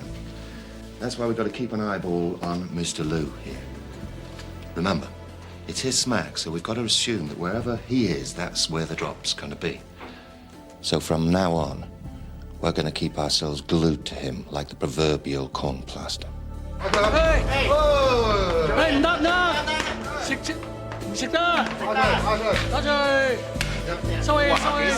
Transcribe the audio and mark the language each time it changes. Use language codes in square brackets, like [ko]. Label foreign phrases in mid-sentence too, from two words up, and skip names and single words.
[en] That's why we've got to keep an eyeball on Mr. Liu here. Remember, it's his smack, so we've got to assume that wherever he is, that's where the drop's going to be. So from now on, we're going to keep ourselves glued to him like the proverbial corn plaster. Hey! Hey, [yue] 唔得啦！食得！攞出去！收起收起！